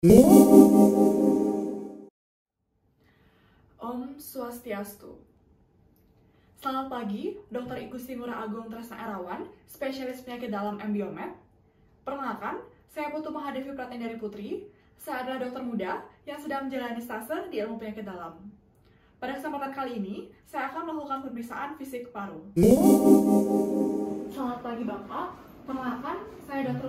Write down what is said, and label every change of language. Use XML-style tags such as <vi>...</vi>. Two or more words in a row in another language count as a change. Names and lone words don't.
<ban>Om Swastiastu.</ban> <id>Selamat pagi, Dr. Igusti Ngurah Agung Tresna Erawan, spesialis penyakit dalam MBiomed. Perkenalkan, saya Putu Mahadevi Pratendari Putri. Saya adalah dokter muda yang sedang menjalani stase di ilmu penyakit dalam. Pada kesempatan kali ini, saya akan melakukan pemeriksaan fisik paru. Selamat pagi Bapak, perkenalkan, saya Dr.</id>